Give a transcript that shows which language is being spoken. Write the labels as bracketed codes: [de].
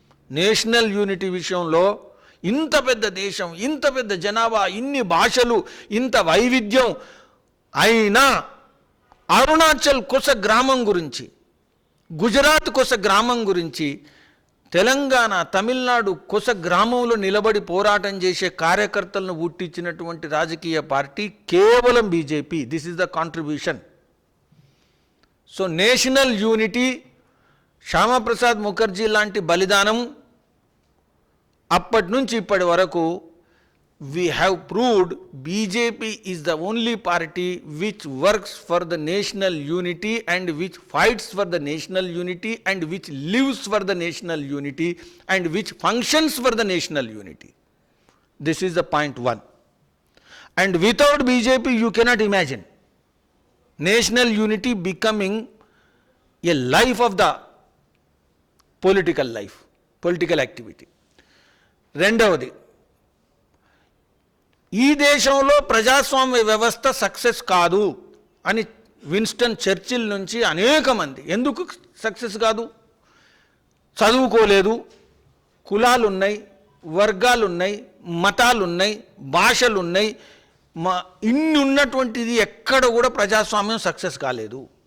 [te] National unity విషయంలో ఇంత పెద్ద దేశం, ఇంత పెద్ద జనాభా, ఇన్ని భాషలు, ఇంత వైవిధ్యం అయినా అరుణాచల్ కొస గ్రామం గురించి, గుజరాత్ కొస గ్రామం గురించి, తెలంగాణ, తమిళనాడు కొస గ్రామంలో నిలబడి పోరాటం చేసే కార్యకర్తలను పుట్టించినటువంటి రాజకీయ పార్టీ కేవలం BJP. [en] This is the contribution. So national unity [te] Shyama Prasad Mukherjee లాంటి బలిదానం అప్పటి నుంచి ఇప్పటి వరకు [en] we have proved BJP is the only party which works for the national unity and which fights for the national unity and which lives for the national unity and which functions for the national unity. This is the point one. And without BJP you cannot imagine national unity becoming a life of the political life, political activity. [te] రెండవది, ఈ దేశంలో ప్రజాస్వామ్య వ్యవస్థ success కాదు అని Winston Churchill నుంచి అనేక మంది, ఎందుకు సక్సెస్ కాదు? చదువుకోలేదు, కులాలు ఉన్నాయి, వర్గాలు ఉన్నాయి, మతాలు ఉన్నాయి, భాషలు ఉన్నాయి, ఇన్ని ఉన్నటువంటిది ఎక్కడ కూడా ప్రజాస్వామ్యం సక్సెస్ కాలేదు.